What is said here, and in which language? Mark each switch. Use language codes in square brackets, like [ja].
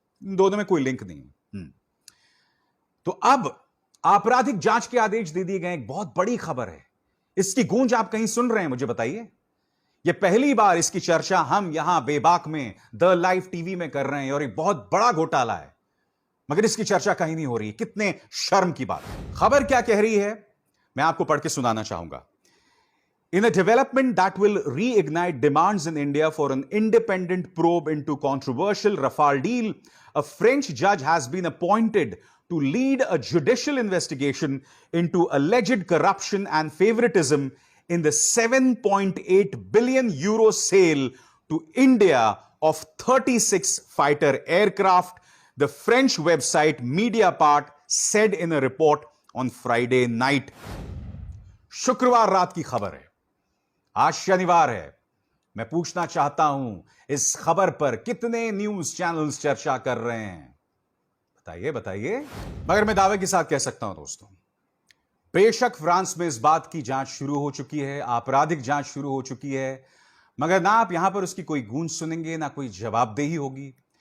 [hi] इन दोनों में कोई लिंक नहीं है। तो अब आपराधिक जांच के आदेश दे दिए गए। एक बहुत बड़ी खबर है, इसकी गूंज आप कहीं सुन रहे हैं? मुझे बताइए। यह पहली बार इसकी चर्चा हम यहां बेबाक में द लाइव टीवी में कर रहे हैं, और एक बहुत बड़ा घोटाला है, मगर इसकी चर्चा कहीं नहीं हो रही। कितने शर्म की बात है। खबर क्या कह रही है, मैं आपको पढ़ के सुनाना चाहूंगा। [en] In a development that will reignite demands in India for an independent probe into controversial Rafale deal, a French judge has been appointed to lead a judicial investigation into alleged corruption and favoritism in the 7.8 billion euro sale to India of 36 fighter aircraft, the French website Mediapart said in a report on Friday night. [hi] शुक्रवार रात की खबर है। आज शनिवार है। मैं पूछना चाहता हूं, इस खबर पर कितने न्यूज चैनल्स चर्चा कर रहे हैं? बताइए बताइए। मगर मैं दावे के साथ कह सकता हूं दोस्तों, बेशक फ्रांस में इस बात की जांच शुरू हो चुकी है, आपराधिक जांच शुरू हो चुकी है, मगर ना आप यहां पर उसकी कोई गूंज सुनेंगे, ना कोई जवाबदेही होगी।